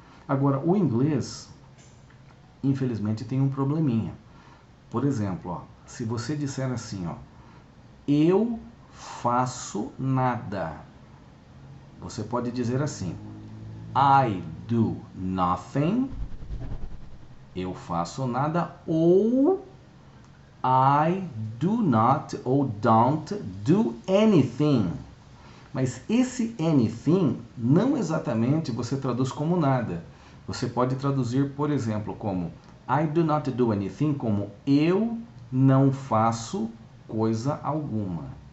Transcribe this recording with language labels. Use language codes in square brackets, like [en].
[pt] Agora, o inglês, infelizmente, tem um probleminha. Por exemplo, ó, se você disser assim, ó, eu faço nada. Você pode dizer assim, [en] I do nothing. [pt] Eu faço nada. [en] Ou I do not ou don't do anything. [pt] Mas esse anything não exatamente você traduz como nada. Você pode traduzir, por exemplo, como [en] I do not do anything, [pt] como eu não faço coisa alguma.